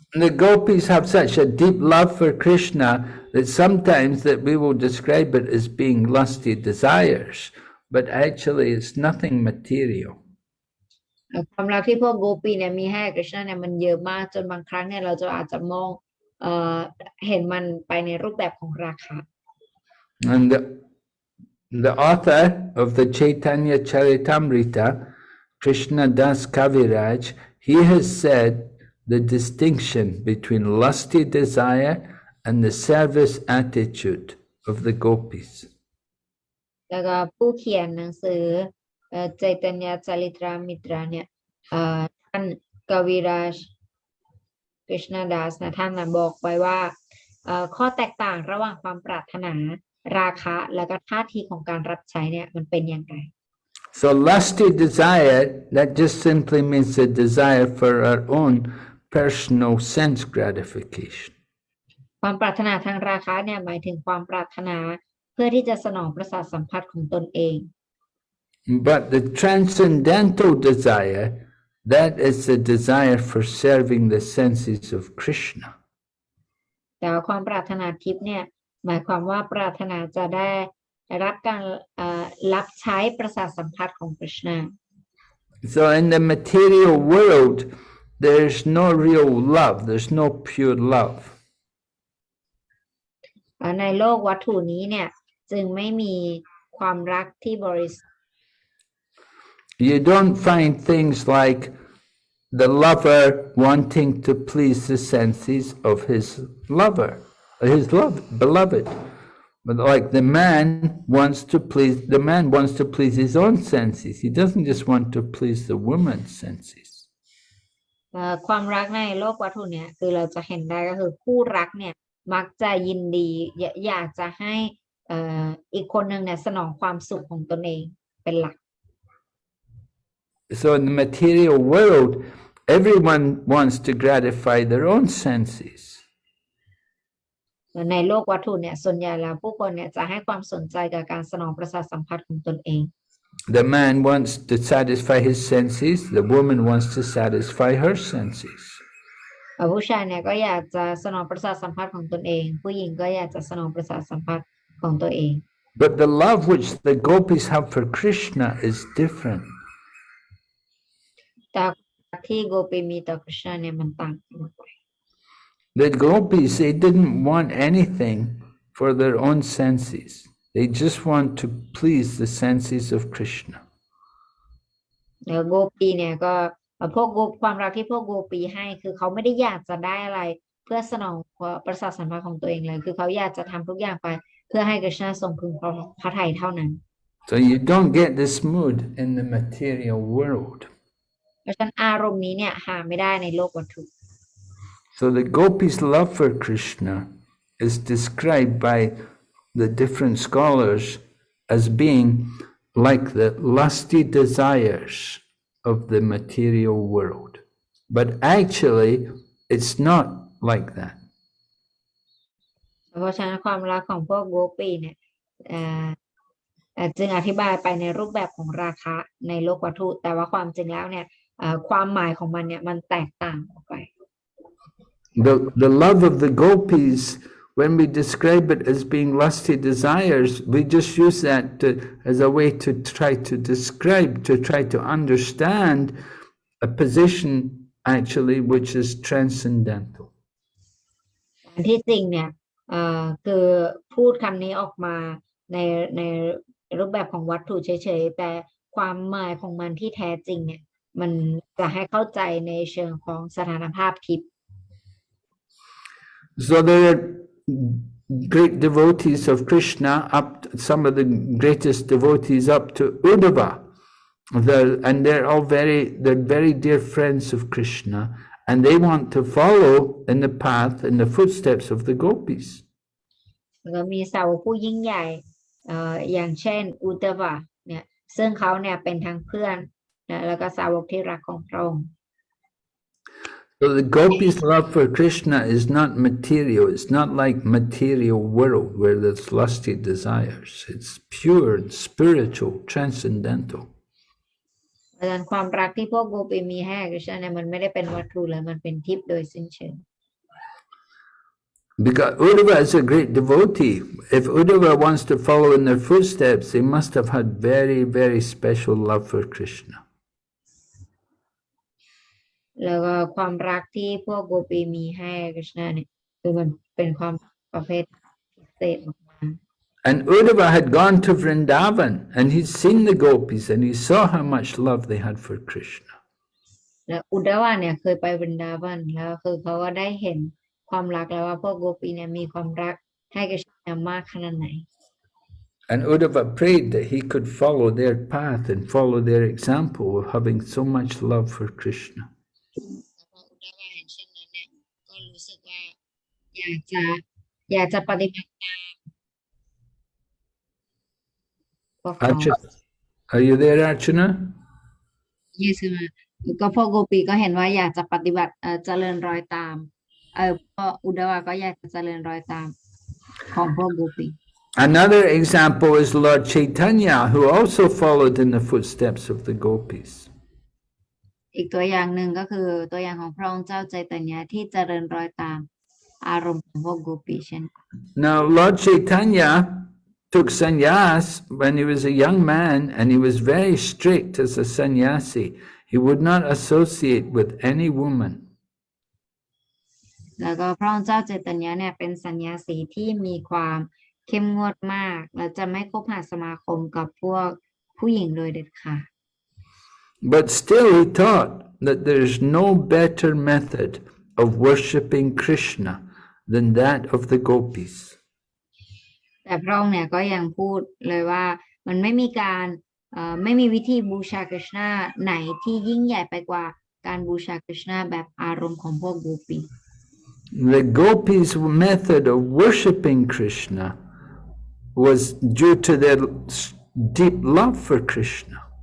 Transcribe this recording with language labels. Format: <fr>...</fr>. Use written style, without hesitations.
<en>The gopis have such a deep love for Krishna that sometimes that we will describe it as being lusty desires, but actually it's nothing material.</en> <th>ความรักที่พวกโกปีเนี่ยมีให้กฤษณะเนี่ยมันเยอะมากจนบางครั้งเนี่ยเราจะอาจจะมองเห็นมันไปในรูปแบบของราคะ</th> <en>And the author of the Chaitanya Charitamrita, Krishna Das Kaviraj, he has said the distinction between lusty desire and the service attitude of the gopis.</en> <th>แล้วก็ผู้เขียนหนังสือใจตัญญาจาริตรามิตราเนี่ยท่านกวิราชกฤษณดัสนะท่านบอกไว้ว่าข้อแตกต่างระหว่างความปรารถนาราคะและก็ท่าทีของการรับใช้เนี่ยมันเป็นอย่างไร</th> <en>So lusty desire, that just simply means the desire for our own personal sense gratification.</en> <th>ความปรารถนาทางราคะเนี่ยหมายถึงความปรารถนาเพื่อที่จะสนองประสาทสัมผัสของตนเอง</th> <en>But the transcendental desire, that is the desire for serving the senses of Krishna.</en> <th>แต่ความปรารถนาทิพย์เนี่ยหมายความว่าปรารถนาจะได้รับการรับใช้ประสาทสัมผัสของกฤษณะ</th> <en>So in the material world, there's no real love, there's no pure love.</en> <th>ในโลกวัตถุนี้เนี่ยจึงไม่มีความรักที่บริสุทธิ์</th> <en>You don't find things like the lover wanting to please the senses of his lover, beloved. But like the man wants to please his own senses. He doesn't just want to please the woman's senses.</en> <th>ความรักในโลกวัตถุเนี่ยคือเราจะเห็นได้ก็คือคู่รักเนี่ยมักจะยินดีอยากจะให้อีกคนหนึ่งเนี่ยสนองความสุขของตนเองเป็นหลัก</th> <en>So in the material world, everyone wants to gratify their own senses.</en> <th>ในโลกวัตถุเนี่ยส่วนใหญ่แล้วผู้คนเนี่ยจะให้ความสนใจกับการสนองประสาทสัมผัสของตนเอง</th> <en>The man wants to satisfy his senses, the woman wants to satisfy her senses.</en> <th>ผู้ชายเนี่ยก็อยากจะสนองประสาทสัมผัสของตนเองผู้หญิงก็อยากจะสนองประสาทสัมผัสของตัวเอง</th> <en>But the love which the gopis have for Krishna is different.</en> <th>แต่ที่โกปีมีต่อกฤษณะเนี่ยมันต่างกันไป</th> <en>The gopis, they didn't want anything for their own senses. They just want to please the senses of Krishna.</en> <th>โกปีเนี่ยก็พวกความรักที่พวกโกปีให้คือเขาไม่ได้อยากจะได้อะไรเพื่อสนองประสาทสัมผัสของตัวเองเลยคือเขาอยากจะทำทุกอย่างไปเพื่อให้กฤษณะทรงพึงพระทัยเท่านั้น</th> <en>So you don't get this mood in the material world.</en> <th>เพราะฉะนั้นอารมณ์นี้เนี่ยหาไม่ได้ในโลกวัตถุ</th> <en>So the gopis' love for Krishna is described by the different scholars as being like the lusty desires of the material world. But actually, it's not like that.</en> <th>เพราะฉะนั้นความรักของพวกโกปีเนี่ยจึงอธิบายไปในรูปแบบของราคะในโลกวัตถุแต่ว่าความจริงแล้วเนี่ยความหมายของมันเนี่ยมันแตกต่างออกไป</th> <en>The love of the gopis, when we describe it as being lusty desires, we just use that as a way to try to describe, to try to understand a position actually which is transcendental.</en> <th>ที่จริงเนี่ยคือพูดคำนี้ออกมาในรูปแบบของวัตถุเฉยๆแต่ความหมายของมันที่แท้จริงเนี่ยมันจะให้เข้าใจในเชิงของสถานภาพทิพย์</th> <en>So there are great devotees of Krishna, some of the greatest devotees up to Uddhava, and they're very dear friends of Krishna, and they want to follow in the path, in the footsteps of the gopis.</en> <th>ก็มีสาวกผู้ยิ่งใหญ่อย่างเช่นอุตตวะเนี่ยซึ่งเขาเนี่ยเป็นทั้งเพื่อนแล้วก็สาวกที่รักของพระองค์</th> <en>So the gopis' love for Krishna is not material. It's not like material world where there's lusty desires. It's pure, spiritual, transcendental.</en> <th>ดังนั้นความรักที่พวกโกปีมีให้กฤษณะเนี่ยมันไม่ได้เป็นวัตถุเลยมันเป็นทิพย์โดยสิ้นเชิง</th> <en>Because Uddhava is a great devotee. If Uddhava wants to follow in their footsteps, they must have had very, very special love for Krishna.</en> <th>แล้วก็ความรักที่พวกโกปีมีให้กฤษณะเนี่ยคือมันเป็นความประเภทพิเศษมาก</th> <en>And Uddhava had gone to Vrindavan and he'd seen the gopis and he saw how much love they had for Krishna.</en> <th>และอุดดาวะเนี่ยเคยไปวรินดาวันแล้วคือเขาก็ได้เห็นความรักแล้วว่าพวกโกปีเนี่ยมีความรักให้กฤษณะมากขนาดไหน</th> <en>And Uddhava prayed that he could follow their path and follow their example of having so much love for Krishna.</en> <th>อุดดาวะเห็นเช่นนั้นเนี่ยก็รู้สึกว่าอยากจะปฏิบัติตามพวกเขา</th> <en>Archana, are you there, Archana?</en> <th>ยี่สิบก็พวกโกปีก็เห็นว่าอยากจะปฏิบัติเจริญรอยตามพวกอุดดาวะก็อยากจะเจริญรอยตามของพวกโกปี</th> <en>Another example is Lord Chaitanya, who also followed in the footsteps of the gopis.</en> <th>อีกตัวอย่างหนึ่งก็คือตัวอย่างของพระองค์เจ้าใจตัญญาที่เจริญรอยตามอารมณ์ของพวกโกปีเช่น</th> <en>Now, Lord Chaitanya took sannyas when he was a young man, and he was very strict as a sannyasi. He would not associate with any woman.</en> <th>แล้วก็พระองค์เจ้าใจตัญญาเนี่ยเป็นสัญญาสีที่มีความเข้มงวดมากและจะไม่คบหาสมาคมกับพวกผู้หญิงโดยเด็ดขาด</th> <en>But still he taught that there is no better method of worshipping Krishna than that of the gopis.</en> <th>แต่พระองค์เนี่ยก็ยังพูดเลยว่ามันไม่มีวิธีบูชากฤษณะไหนที่ยิ่งใหญ่ไปกว่าการบูชากฤษณะแบบอารมณ์ของพวกโกปี</th> <en>The gopis' method of worshipping Krishna was due to their deep love for Krishna.</en>